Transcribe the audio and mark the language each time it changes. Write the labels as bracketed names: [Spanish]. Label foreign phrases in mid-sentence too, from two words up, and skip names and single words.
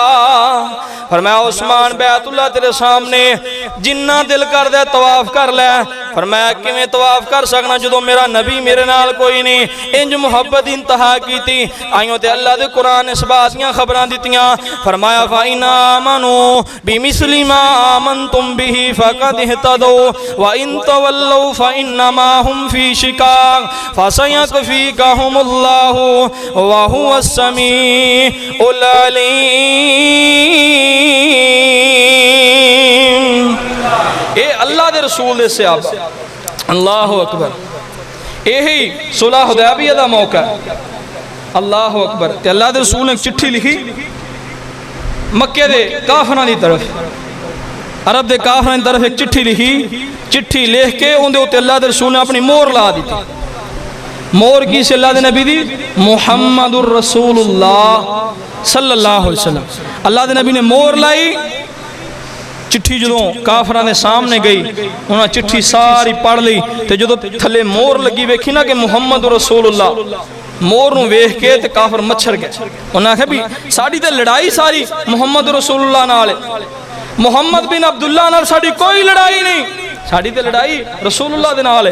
[Punjabi] فرمایا عثمان بیت اللہ تیرے سامنے جنا دل کر دے طواف کر لے. فرمایا کویں طواف کر سکنا جو میرا نبی میرے نال کوئی نہیں. انج محبت انتہا کی تھی. آئیاں تے اللہ دے قرآن اس بات دیاں خبراں دتیاں. [Arabic] فرمایا فإن آمنوا بمثل ما آمنتم به فقد اهتدوا وإن تولوا فإنما هم في شقاق فسيكفيكهم الله وهو السميع العليم. [Punjabi] اے اللہ دے رسول دے صحابہ, [Arabic] الله أكبر. [Punjabi] ایہی صلح حدیبیہ دا موقع. [Arabic] الله أكبر. [Punjabi] تے اللہ دے رسول نے اک چٹھی لکھی مکے دے کافراں دی طرف، عرب دے کافراں دی طرف اک چٹھی لکھی. چٹھی لکھ کے اوہدے اتے اللہ دے رسول نے اپنی مہر لا دتی. مہر کی سی اللہ دے نبی دی [Arabic] محمد رسول الله صلى الله عليه وسلم. [Punjabi] اللہ دے نبی نے مہر لائی۔ چٹھی جو کافراں دے سامنے گئی انہیں چٹھی ساری پڑھ لئی. تو جو تھلے مہر لگی ویکھی نا کہ [Arabic] محمد رسول الله, [Punjabi] مہر نوں ویکھ کے تے کافر مچھر گئے. انہیں آکھیا بھی ساڈی تے لڑائی ساری [Arabic] محمد رسول الله [Punjabi] نال، محمد بن عبداللہ نال ساڈی کوئی لڑائی نہیں، ساڈی تے لڑائی رسول اللہ دے نال ہے.